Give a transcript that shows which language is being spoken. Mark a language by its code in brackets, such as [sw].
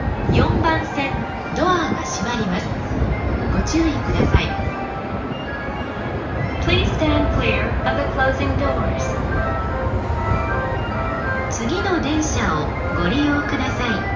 [ja] 4番線ドアが閉まります。ご注意ください。 [en] Please stand clear of the closing doors. [ja] 次の電車をご利用ください。